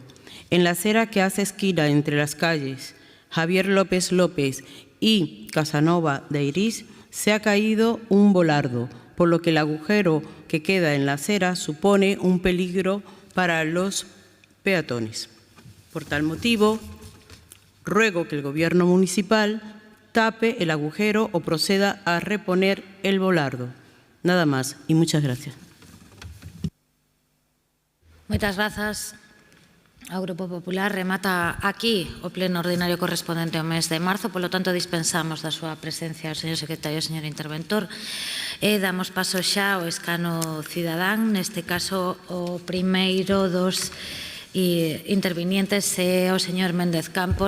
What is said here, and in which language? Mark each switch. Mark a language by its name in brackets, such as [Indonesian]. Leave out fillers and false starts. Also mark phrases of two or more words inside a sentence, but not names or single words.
[Spanish] En la acera que hace esquina entre las calles Javier López López y Casanova de Iris se ha caído un volardo, por lo que el agujero que queda en la acera supone un peligro para los peatones. Por tal motivo, ruego que el Gobierno municipal tape el agujero o proceda a reponer el volardo. Nada más y muchas gracias. [Galician] Moitas grazas ao Grupo Popular. Remata aquí o pleno ordinario correspondente ao mes de marzo, polo tanto dispensamos da súa presencia ao señor secretario e ao señor interventor e damos paso xa ao escano cidadán. Neste caso, o primeiro dos intervinientes é o señor Méndez Campos.